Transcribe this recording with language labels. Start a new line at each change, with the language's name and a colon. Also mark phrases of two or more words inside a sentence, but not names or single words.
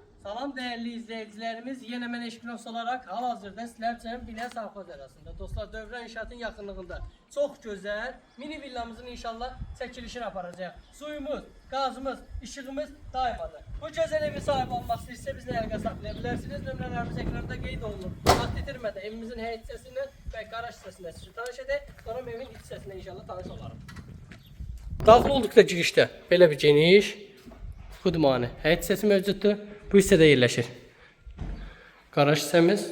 Turkish: Salam değerli izleyicilerimiz, yine mən Eşkinos olarak hal-hazırda sizler için Bilə Safxoz arasında.
Azerbaijani: Dostlar, Dövrə inşaatın yaxınlığında
Turkish: çok güzel
Azerbaijani: mini villamızın inşallah çəkilişini aparacağıq. Suyumuz, gazımız, işığımız daimadır.
Turkish: Bu güzel evi sahip olmak
Azerbaijani: istəyirsə bizlə əlaqə saxlaya bilərsiniz. Nömrələrimiz ekranda qeyd olunur. Vaxt itirmədən evimizin həyət hissəsindən və qaraj hissəsindən sizi tanış edək. Sonra evin iç hissəsindən inşallah tanış olarım. Daxil olduqda girişdə belə bir geniş xudmani həyət hissəsi mövcuddur. Bu hissədə yerləşir qaraj hissəmiz.